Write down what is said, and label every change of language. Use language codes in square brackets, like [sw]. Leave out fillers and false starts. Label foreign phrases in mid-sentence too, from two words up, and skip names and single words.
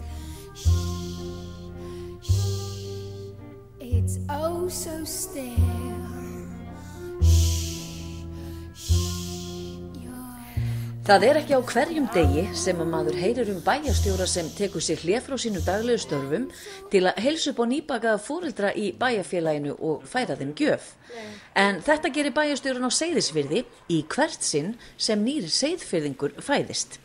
[en] Shh, shh. It's oh so still. Shh, shh. [is] Það er ekki á hverjum degi sem að maður heyrir bæjarstjóra sem tekur sér hlé frá sínum daglegu störfum til að heilsa upp á nýbakaða foreldra í bæjarfélaginu og færa þeim gjöf. En þetta gerir bæjarstjórinn á Seyðisfirði í hvert sinn sem nýr Seyðfirðingur fæðist.